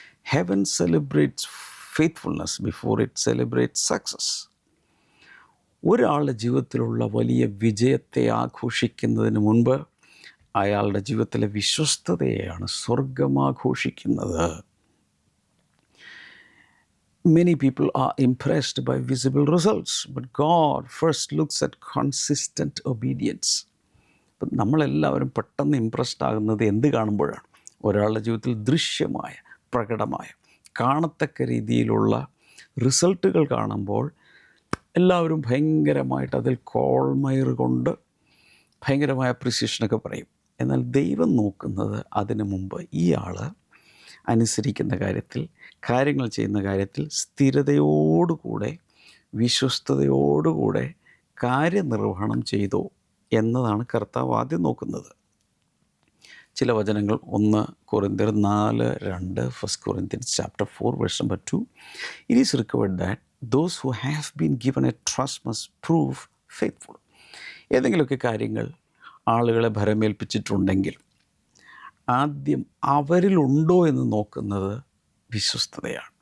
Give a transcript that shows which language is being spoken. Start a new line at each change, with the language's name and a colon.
English: Heaven celebrates faithfulness before it celebrates success.
Malayalam: ഒരാളുടെ ജീവിതത്തിലുള്ള വലിയ വിജയത്തെ ആഘോഷിക്കുന്നതിന് മുൻപ് അയാളുടെ ജീവിതത്തിലെ വിശ്വസ്തതയെയാണ് സ്വർഗം ആഘോഷിക്കുന്നത്.
English: Many people are impressed by visible results, but God first looks at consistent obedience.
Malayalam: അപ്പം നമ്മളെല്ലാവരും പെട്ടെന്ന് ഇമ്പ്രസ്ഡ് ആകുന്നത് എന്ത് കാണുമ്പോഴാണ്? ഒരാളുടെ ജീവിതത്തിൽ ദൃശ്യമായ, പ്രകടമായ, കാണത്തക്ക രീതിയിലുള്ള റിസൾട്ടുകൾ കാണുമ്പോൾ എല്ലാവരും ഭയങ്കരമായിട്ട് അതിൽ കോൾമയർ കൊണ്ട് ഭയങ്കരമായ അപ്രിസിയേഷനൊക്കെ പറയും. എന്നാൽ ദൈവം നോക്കുന്നത് അതിനു മുമ്പ് ഈ ആൾ അനുസരിക്കുന്ന കാര്യത്തിൽ, കാര്യങ്ങൾ ചെയ്യുന്ന കാര്യത്തിൽ സ്ഥിരതയോടുകൂടെ, വിശ്വസ്തയോടുകൂടെ കാര്യനിർവഹണം ചെയ്തോ എന്നതാണ് കർത്താവ് ആദ്യം നോക്കുന്നത്. ചില വചനങ്ങൾ 1 കൊറിന്ത്യർ 4:2,
English: 1 Corinthians chapter 4 verse number 2, it is required that those who have been given a trust must prove faithful.
Malayalam: ഏതെങ്കിലുമൊക്കെ കാര്യങ്ങൾ ആളുകളെ ഭരമേൽപ്പിച്ചിട്ടുണ്ടെങ്കിൽ ആദ്യം അവരിലുണ്ടോ എന്ന് നോക്കുന്നത് വിശ്വസ്തതയാണ്.